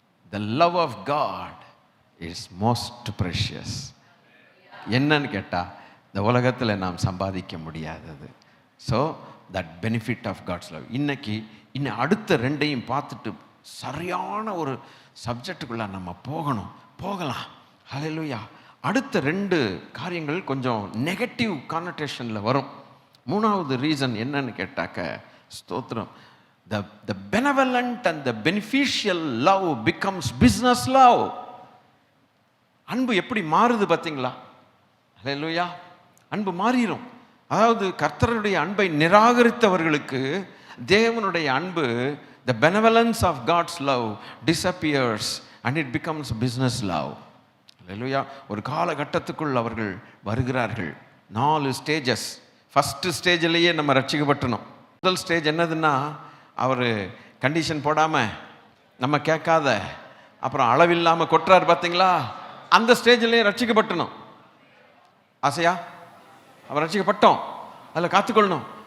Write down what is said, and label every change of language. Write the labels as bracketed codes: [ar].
[en] The love of God is most precious. [ta] என்னன்னு கேட்டால் இந்த உலகத்தில் நாம் சம்பாதிக்க முடியாதது. [en] So that benefit of God's love. [ta] இன்னும் அடுத்த ரெண்டையும் பார்த்துட்டு சரியான ஒரு சப்ஜெக்டுக்குள்ளே நம்ம போகலாம். ஹல்லேலூயா. அடுத்த ரெண்டு காரியங்கள் கொஞ்சம் நெகட்டிவ் கானோட்டேஷனில் வரும். மூணாவது ரீசன் என்னன்னு கேட்டாக்க, ஸ்தோத்திரம், [en] the benevolent and the beneficial love becomes business love. [ta] அன்பு எப்படி மாறுது பார்த்தீங்களா? ஹல்லேலூயா. அன்பு மாறிடும். அதாவது கர்த்தருடைய அன்பை நிராகரித்தவர்களுக்கு தேவனுடைய அன்பு, [en] the benevolence of God's love disappears and it becomes business love. [ta] ஹல்லேலூயா. ஒரு காலகட்டத்துக்குள் அவர்கள் வருகிறார்கள். 4 ஸ்டேஜஸ். ஃபஸ்ட்டு ஸ்டேஜிலேயே நம்ம ரட்சிக்கப்பட்டணும். முதல் ஸ்டேஜ் என்னதுன்னா, அவர் கண்டிஷன் போடாமல் நம்ம கேட்காத அப்புறம் அளவில்லாமல் கொட்டுறாரு பார்த்தீங்களா? அந்த ஸ்டேஜிலேயே ரட்சிக்கப்பட்டணும். ஆசையா அவர் ரட்சிக்கப்பட்டோம், அதில் காத்துக்கொள்ளணும்.